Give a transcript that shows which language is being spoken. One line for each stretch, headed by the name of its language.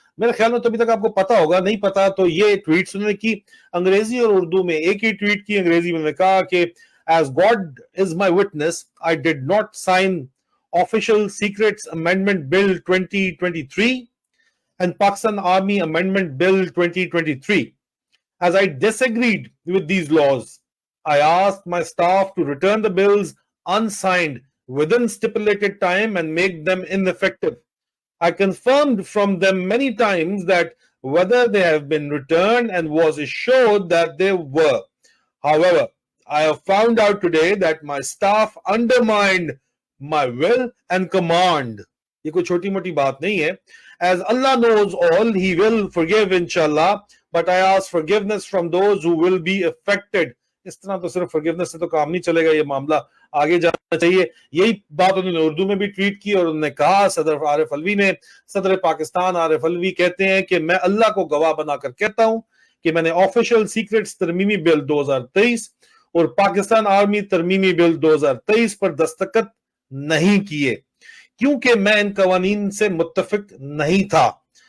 Hindi: मेरे ख्याल में तो अभी तक आपको पता होगा, नहीं पता तो ये ट्वीट्स उन्होंने की अंग्रेजी और उर्दू में, एक ही ट्वीट की अंग्रेजी में, उन्होंने कहा कि
English: as God is my witness, I did not sign Official Secrets Amendment Bill 2023
Hindi: and Pakistan Army Amendment Bill 2023.
English: As I disagreed with these laws, I asked my staff to return the bills unsigned within stipulated time and make them ineffective. I confirmed from them many times that whether they have been returned and was assured that they were. However, I have found out today that my staff undermined my will and command.
Hindi: ये कोई छोटी मोटी बात नहीं है.
English: As Allah knows all, He will forgive inshallah, but I ask forgiveness from those who will be affected.
Hindi: इस तरह तो सिर्फ forgiveness से तो काम नहीं चलेगा, ये मामला आगे जाना चाहिए. यही बात उन्होंने उर्दू में भी ट्वीट की और उन्होंने कहा, सदर आरिफ अलवी ने, सदर पाकिस्तान आरिफ अलवी कहते हैं कि मैं अल्लाह को गवाह बनाकर कहता हूं कि मैंने ऑफिशियल सीक्रेट्स तरमीमी बिल 2023 और पाकिस्तान आर्मी तरमीमी बिल 2023 पर दस्तखत नहीं किए क्योंकि मैं इन कवानीन से मुत्तफिक नहीं था.